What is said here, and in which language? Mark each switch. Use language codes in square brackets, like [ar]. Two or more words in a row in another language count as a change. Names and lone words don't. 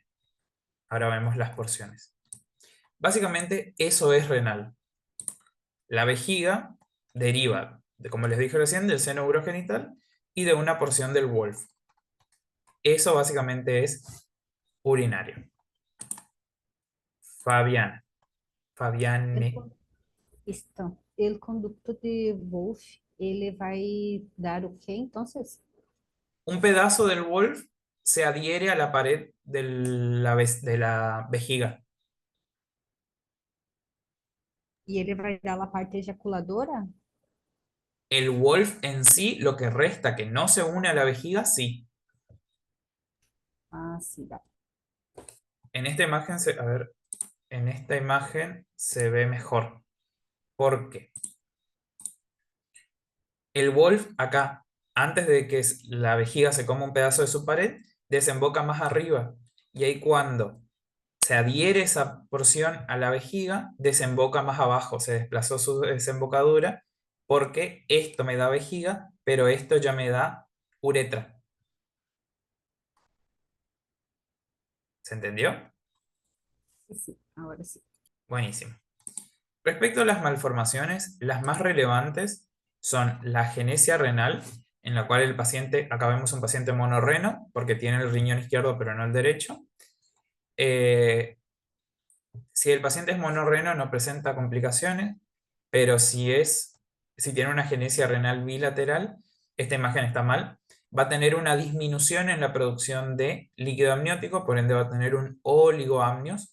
[es] Ahora vemos las porciones. Básicamente eso es renal. La vejiga deriva, como les dije recién, del seno urogenital y de una porción del Wolf. Eso básicamente es urinario. Fabiana. [pt] Ele, Fabiane. con- Então, ele conducto de Wolff, ele vai dar o quê, então? [es] Un pedazo del Wolf se adhiere a la pared de la vejiga. [pt] E ele vai dar a parte ejaculadora? [es] El Wolf en sí, lo que resta que no se une a la vejiga, sí. [pt] Ah, sim, dá. [es] En esta imagen a ver, en esta imagen se ve mejor. ¿Por qué? El Wolf acá, antes de que la vejiga se coma un pedazo de su pared, desemboca más arriba. Y ahí cuando se adhiere esa porción a la vejiga, desemboca más abajo, se desplazó su desembocadura, porque esto me da vejiga, pero esto ya me da uretra. ¿Se entendió? [pt] Sim, agora sim. [es] Buenísimo. Respecto a las malformaciones, las más relevantes son la genesia renal, en la cual el paciente, acá vemos un paciente monorreno, porque tiene el riñón izquierdo pero no el derecho. Si el paciente es monorreno no presenta complicaciones, pero si tiene una agenesia renal bilateral, esta imagen está mal, va a tener una disminución en la producción de líquido amniótico, por ende va a tener un oligoamnios.